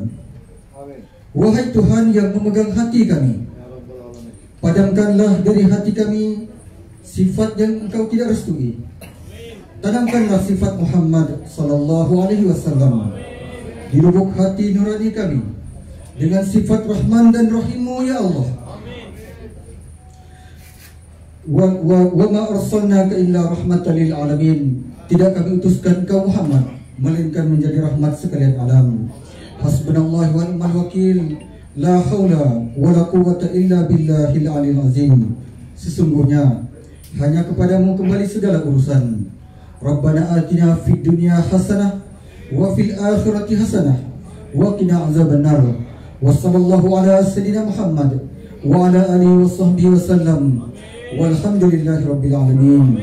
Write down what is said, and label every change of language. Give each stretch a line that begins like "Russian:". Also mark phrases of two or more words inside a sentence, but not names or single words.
Indonesian: Wahai Tuhan yang memegang hati kami, padamkanlah dari hati kami sifat yang Engkau tidak restui. Tanamkanlah sifat Muhammad
Arabic: صلى الله عليه وسلم
Indonesian: di lubuk hati nurani kami dengan sifat Rahman dan Rahim-Mu
Arabic: يا الله. وما أرسلناك إلا رحمة للعالمين.
Indonesian: Tidak kami utuskan Engkau Muhammad melainkan menjadi rahmat sekalian alam.
Arabic: حسبنا الله ونعم الوكيل. لا حول ولا قوة إلا بالله العلي العظيم.
Indonesian: Sesungguhnya hanya kepadamu kembali segala urusan.
Arabic: ربنا آتنا في الدنيا حسنة وفي الآخرة حسنة وقنا عذاب النار. وصلى الله على سيدنا محمد وعلى آله وصحبه وسلم. والحمد لله رب العالمين.